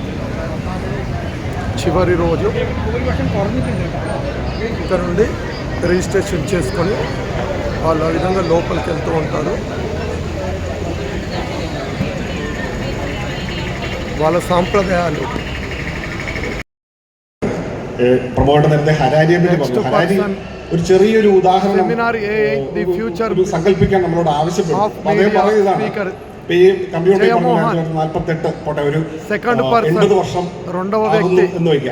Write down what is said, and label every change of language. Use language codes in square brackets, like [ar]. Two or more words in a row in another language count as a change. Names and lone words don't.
[te] చివరి రోజు ఇక్కడ నుండి రిజిస్ట్రేషన్ చేసుకొని వాళ్ళు ఆ విధంగా లోపలికి వెళ్తూ ఉంటారు. వాళ్ళ సాంప్రదాయాలు. [ml] പ്രമോദ് നേരത്തെ ഹരാരിയെ പറ്റി പറഞ്ഞു. ഹരാരി ഒരു ചെറിയൊരു ഉദാഹരണം സങ്കല്പിക്കാൻ നമ്മളോട് ആവശ്യപ്പെട്ടു. അദ്ദേഹം പറയുന്നതാണ്, ഈ കമ്പ്യൂട്ടർ 48 പോട്ടെ ഒരു 80 വർഷം എന്ന് വയ്ക്കാം.